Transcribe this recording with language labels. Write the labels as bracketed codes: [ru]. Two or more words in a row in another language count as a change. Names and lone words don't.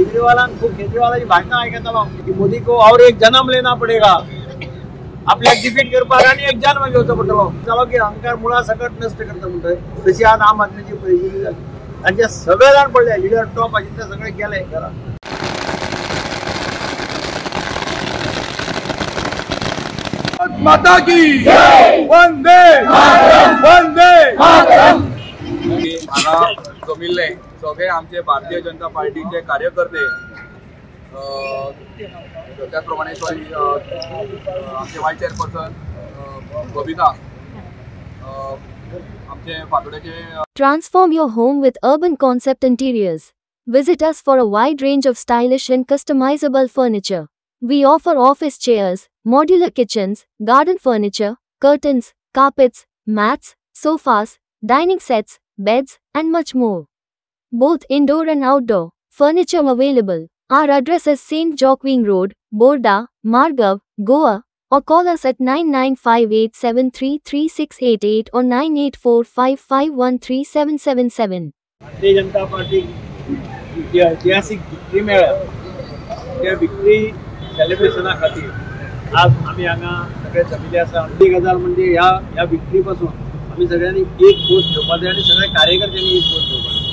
[kok] केजरीवालाची भाषण ऐकता की [hi] मोदी को और एक जन्म लेना पडेगा, [kok] आपल्याला डिफीट करपाक आणि एक जन्म घेवचो पडटलो. चलो की अहंकार मुळा सकट नष्ट करता म्हणतोय तशी आज आम आदमीची परिस्थिती झाली. आणि जे सगळे जाण पडले लिडर टॉप अजित सगळे गेले घरा. [hi] माता की वंदे वंदे मातरम. [kok] हांगा जमिल्ले सगळे आमचे भारतीय जनता पार्टीचे कार्यकर्ते, त्याचप्रमाणे आमचे [en] vice chairperson [kok] बबिता, आमचे फातोड्याचे. [en] Transform your home with Urban Concept Interiors. Visit us for a wide range of stylish and customizable furniture. We offer office chairs, modular kitchens, garden furniture, curtains, carpets, mats, sofas, dining sets, beds, and much more. Both indoor and outdoor furniture available. Our address is St. Joaquin Road, Borda, Margav, Goa, or call us at 9958733688 or 9845513777. [kok] भारतीय जनता पार्टी जी ऐतिहासिक विक्ट्री मेळ्ळ्या त्या विक्ट्री सेलिब्रेशना खातीर आज आमी हांगा सगळे जमिल्ले आसा. एक गजाल म्हणजे ह्या विक्ट्री पासून आमी सगळ्यांनी एक गोष्ट घेवपाक जाय आनी सगळ्या कार्यकर्त्यांनी एक गोष्ट घेवपाक जाय.